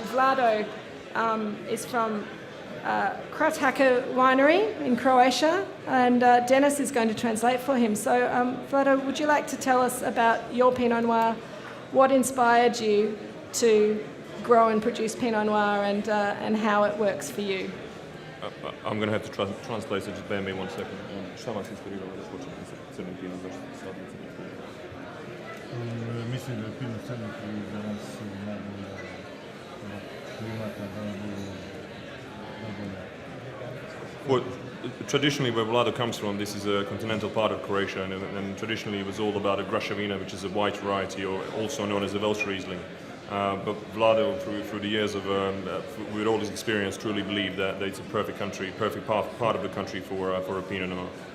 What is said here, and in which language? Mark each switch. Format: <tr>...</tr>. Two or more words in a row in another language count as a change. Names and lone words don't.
<en>Vlado is from Krauthaker Winery in Croatia, and Dennis is going to translate for him. So, Vlado, would you like to tell us about your Pinot Noir, what inspired you to grow and produce Pinot Noir, and how it works for you? I'm going to have to translate, so just bear me 1 second.</en> <hr>Mislim da je Pinot crni koji za nas najbolje klimata,</hr> <en>Well, traditionally, where Vlado comes from, this is a continental part of Croatia, and traditionally it was all about a Vina, which is a white variety, or also known as a Welsh Riesling. But Vlado, through the years of, with all his experience, truly believed that it's a perfect country, perfect part of the country for a Pinot Noir.</en>